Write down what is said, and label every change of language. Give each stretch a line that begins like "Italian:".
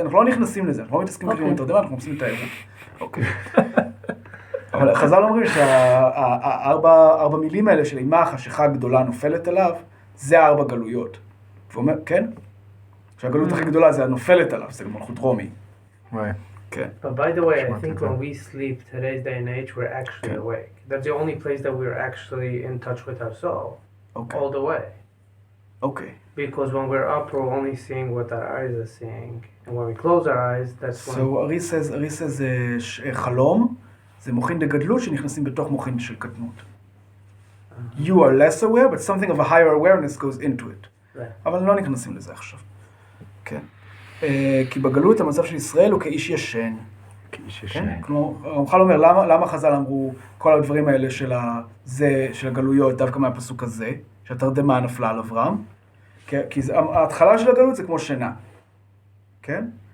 Hebrew: אנחנו לא נכנסים לזה, אנחנו לא מתעסקים כרגע עם תרדמה, אנחנו עושים את העירות. אוקיי. אבל חז"ל אומרים שהארבע מילים האלה של אימה, חשיכה גדולה נופלת עליו, זה 4 גלויות. הוא אומר, כן? שהגלות הכי גדולה זה הנופלת עליו, זה מלכות רומי. כן.
English: But by the way, I think when we sleep today's day and age, we're actually awake. That's the only place that we're actually in touch with our soul. All the way. Okay. Because when we're up, we're only seeing what our eyes are seeing. And when we close our eyes, that's when... So Ari says חלום.
Hebrew: זה מוחין דגדלות שנכנסים בתוך מוחין של קטנות.
English: You are less aware, but something of a higher awareness goes into it.
Hebrew: אבל לא נכנסים לזה עכשיו. כן. כי בגלות המצב של ישראל הוא כאיש ישן. כאיש ישן. כלומר, הרמח"ל אומר, למה חז"ל אמרו כל הדברים האלה של הגלויות דווקא מהפסוק הזה, שהתרדמה נפלה על אברהם? כי ההתחלה של הגלות זה כמו שינה. כן?